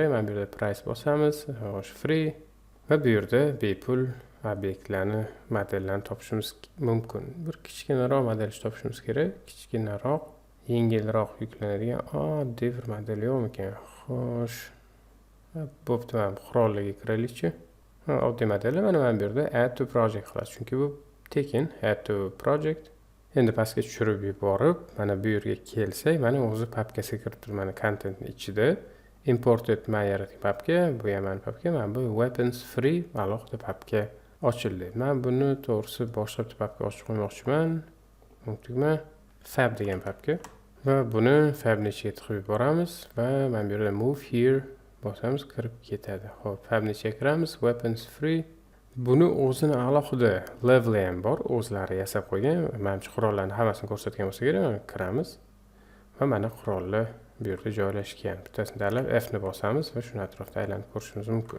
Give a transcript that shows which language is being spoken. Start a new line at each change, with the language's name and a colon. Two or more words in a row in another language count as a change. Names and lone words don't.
Uzbek: Mana bu yerda price bosamiz, xo'sh free va bu yerda bepul obyektlarni, modellarni topishimiz mumkin. Bir kichkinaroq model topishimiz kerak. Kichkinaroq, yengilroq yuklanadigan oddiy bir model yo'qmikan? Xo'sh. Bo'pti, mana qurollarga kiraylikchi. Oddiy modellar mana bu yerda
English: add to project
Uzbek: qilasiz. Chunki bu tekin
English: add to project.
Uzbek: Endi pastga tushirib yuborib, mana bu yerga kelsak, mana o'zi papkasiga kirib turibdi. Mana contentning ichida imported man yaratgan papka, bu ham mana papka, mana bu
English: weapons free
Uzbek: alohida papka ochildi. Men buni to'g'risi boshqa bitta papka ochib qo'ymoqchiman. Tugma Fab degan papka va buni Fabning ichiga tiqib yuboramiz va mana bu yerda
English: move here
Uzbek: bosamiz, kirib ketadi. Xo'p, Fabning ichiga kiramiz,
English: weapons free.
Uzbek: Buni o'zini alohida level ham bor, o'zlari yasab qo'ygan. Menimcha qurollarning hammasini ko'rsatgan bo'lsa kerak. Kiramiz va mana qurollar bu yerda joylashgan. Bittasini tanlab F ni bosamiz va shuni atrofda aylanib ko'rishimiz mumkin.